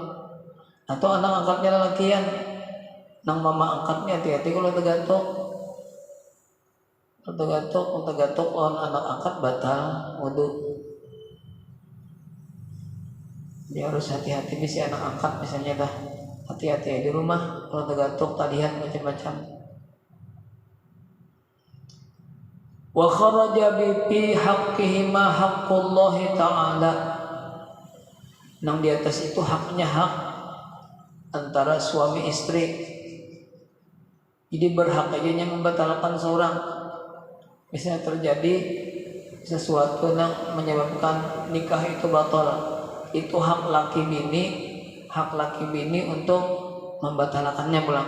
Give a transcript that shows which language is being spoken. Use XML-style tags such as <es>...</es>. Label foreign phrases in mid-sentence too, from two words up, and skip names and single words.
<bjn>Atau anak angkatnya lelakian, nang mama angkatnya hati-hati kalau tergatuk orang anak angkat batal wudu. Dia harus hati-hati bisa anak angkat misalnya dah, hati-hati di rumah kalau tergatuk tak lihat macam-macam.</bjn> <ar>Wa kharaja bi haqqihi ma haqqullahi ta'ala.</ar> <bjn>Nang di atas itu haknya hak antara suami istri. Jadi berhak aja yang membatalkan seorang. Misalnya terjadi sesuatu yang menyebabkan nikah itu batal, itu hak laki bini untuk membatalkannya pulang.</bjn>